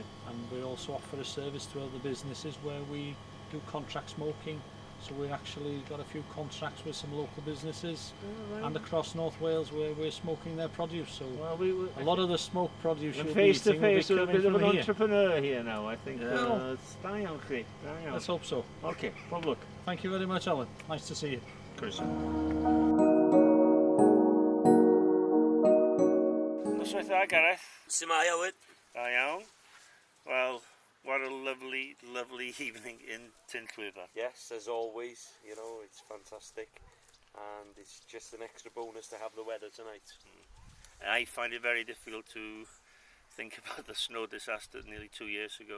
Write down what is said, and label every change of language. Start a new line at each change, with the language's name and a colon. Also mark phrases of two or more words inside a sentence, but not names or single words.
English: And we also offer a service to other businesses where we do contract smoking. So we actually got a few contracts with some local businesses and across North Wales where we're smoking their produce. So Well, a lot of the smoked produce you'll be face to eating will be face with a coming bit of from an here. entrepreneur here now, I think. Yeah.
Welsh: It's da iawn chi, da iawn.
English: Let's hope so. Okay, well look. Thank you very much, Alan. Nice to see you.
Welsh: Chris. Noswaith dda, Gareth. Sumai Howard. Da iawn.
English: Well, what a lovely, lovely evening in Tynllwyddo. Yes, as always, you know, it's fantastic, and it's just an extra bonus to have the weather tonight. I find it very difficult to think about the snow disaster nearly 2 years ago.